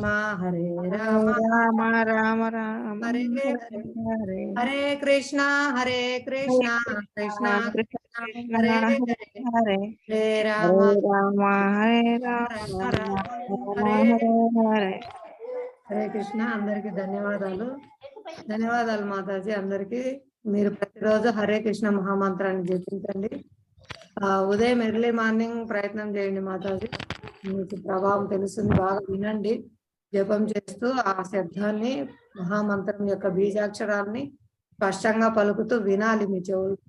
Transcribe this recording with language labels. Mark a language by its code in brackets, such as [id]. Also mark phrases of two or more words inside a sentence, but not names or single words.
[te] రామ రామ రామ హరే హరే హరే హరే కృష్ణ కృష్ణ కృష్ణ హరే హరే హరే హరే రామ రామ హరే రామ హరే హరే హరే కృష్ణ. అందరికి ధన్యవాదాలు. ధన్యవాదాలు మాతాజీ. అందరికి మీరు ప్రతిరోజు హరే కృష్ణ మహామంత్రాన్ని జపించండి. ఉదయం [en] early morning [te] ప్రయత్నం చేయండి మాతాజీ. మీకు ప్రభావం తెలుస్తుంది. బాగా వినండి. జపం చేస్తూ ఆ శబ్దాన్ని, మహామంత్రం యొక్క బీజాక్షరాన్ని స్పష్టంగా పలుకుతూ వినాలి మీ చెవులతో.